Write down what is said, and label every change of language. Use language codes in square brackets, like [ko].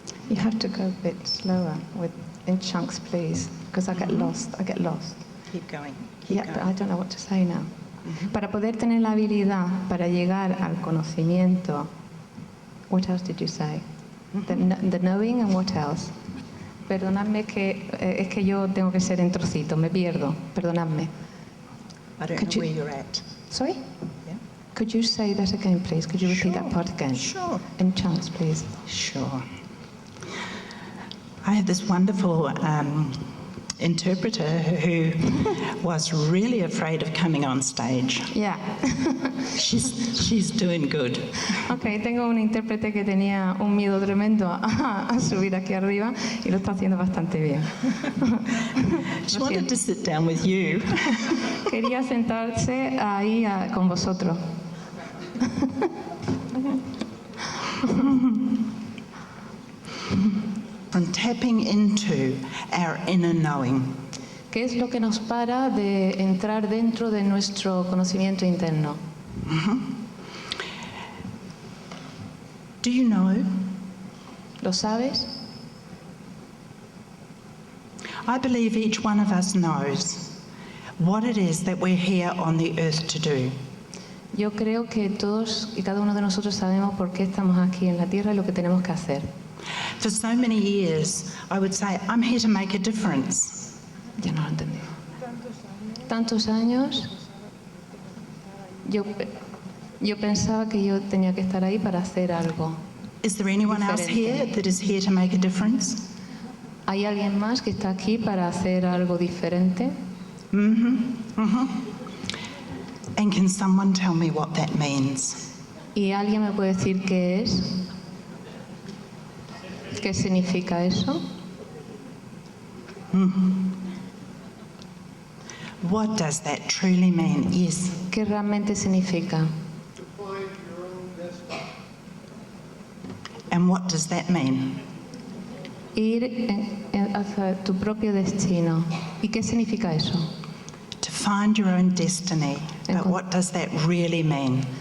[en] You have to go a bit slower in chunks, please, because I get lost. Keep going. Keep going. But I don't know what to say now. [es] Para poder tener la habilidad para llegar al conocimiento. [en] What else did you say? The knowing and what else? [es] Perdonadme es que yo tengo que ser en trocitos, me pierdo. Perdonadme. [en] I don't know where you're at. Sorry? Yeah. Could you say that again, please? Could you repeat that part again? Sure. In chunks, please. Sure. I had this wonderful interpreter who was really afraid of coming on stage. Yeah. She's doing good. [es] Okay, tengo un intérprete que tenía un miedo tremendo a subir aquí arriba y lo está haciendo bastante bien. [en] She wanted to sit down with you. [es] Quería sentarse ahí con vosotros. [en] From tapping into our inner knowing. [es] ¿Qué es lo que nos para de entrar dentro de nuestro conocimiento interno? [en] Do you know? [es] ¿Lo sabes? [en] I believe each one of us knows what it is that we're here on the earth to do. [es] Yo creo que todos y cada uno de nosotros sabemos por qué estamos aquí en la Tierra y lo que tenemos que hacer. [en] For so many years, I would say, I'm here to make a difference. [es] Ya no lo entendí. Tantos años, yo pensaba que yo tenía que estar ahí para hacer algo. [en] Is there anyone else here that is here to make a difference? [es] ¿Hay alguien más que está aquí para hacer algo diferente? [en] And can someone tell me what that means? [es] ¿Y alguien me puede decir qué es? ¿Qué significa eso? [en] What does that truly mean? Yes. [es] ¿Qué realmente significa? [en] And what does that mean? [es] Ir hacia tu propio destino. ¿Y qué significa eso? [en] To find your own destiny. But what does that really mean?